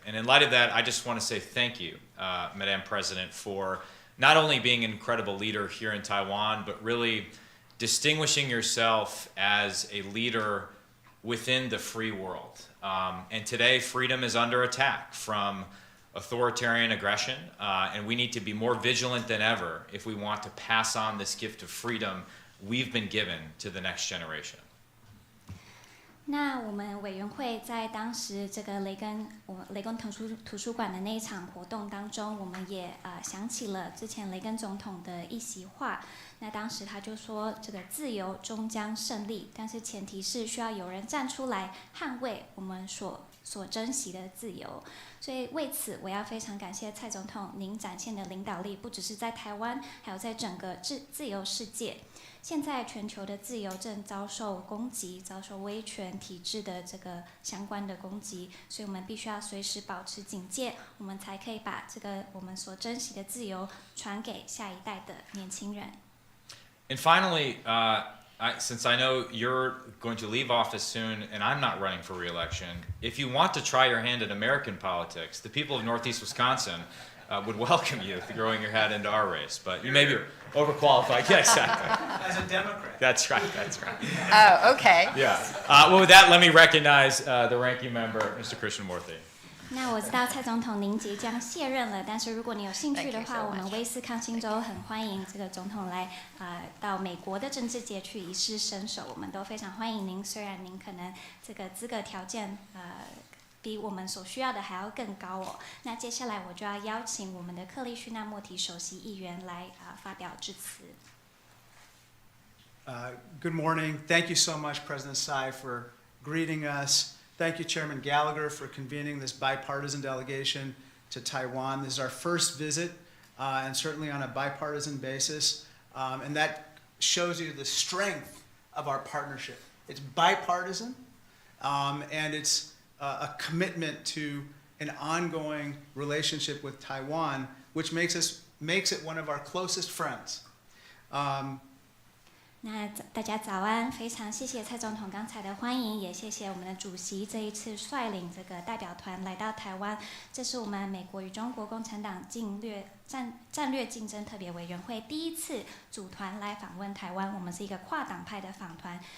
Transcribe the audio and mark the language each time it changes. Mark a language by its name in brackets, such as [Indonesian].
[English] And in light of that, I just want to say thank you, Madam President, for not only being an incredible leader here in Taiwan, but really distinguishing yourself as a leader within the free world. And today, freedom is under attack from authoritarian aggression, and we need to be more vigilant than ever if we want to pass on this gift of freedom we've been given to the next generation. [Chinese] 那我们委员会在当时这个雷根图书馆的那一场活动当中，我们也想起了之前雷根总统的一席话。那当时他就说，这个自由终将胜利，但是前提是需要有人站出来捍卫我们所珍惜的自由。所以为此，我要非常感谢蔡总统您展现的领导力，不只是在台湾，还有在整个自由世界。现在全球的自由正遭受攻击，遭受威权体制的这个相关的攻击，所以我们必须要随时保持警戒，我们才可以把这个我们所珍惜的自由传给下一代的年轻人。 [English] And finally, since I know you're going to leave office soon and I'm not running for re-election, if you want to try your hand at American politics, the people of Northeast Wisconsin would welcome you throwing your hat into our race. But you may be overqualified. Yeah, exactly. As a Democrat. That's right, that's right. Oh, okay. Yeah. Well, with that, let me recognize the ranking member, Mr. Krishnamurthy. [Chinese] 那我知道蔡总统您即将卸任了，但是如果你有兴趣的 [English] Thank you [Chinese] 话， [English] so [Chinese] 我们 [English] much. [Chinese] 威斯康星州很欢迎这个总统来到美国的政治界去一试身手，我们都非常欢迎您。虽然您可能这个资格条件比我们所需要的还要更高哦。那接下来我就要邀请我们的克利须纳莫提首席议员来发表致辞。 [English] Good morning. Thank you so much, President Tsai, for greeting us. Thank you, Chairman Gallagher, for convening this bipartisan delegation to Taiwan. This is our first visit, and certainly on a bipartisan basis, and that shows you the strength of our partnership. It's bipartisan, and it's a commitment to an ongoing relationship with Taiwan, which makes it one of our closest friends. [Chinese] 那大家早安，非常谢谢蔡总统刚才的欢迎，也谢谢我们的主席这一次率领这个代表团来到台湾。这是我们美国与中国共产党战略竞争特别委员会第一次组团来访问台湾，我们是一个跨党派的访团。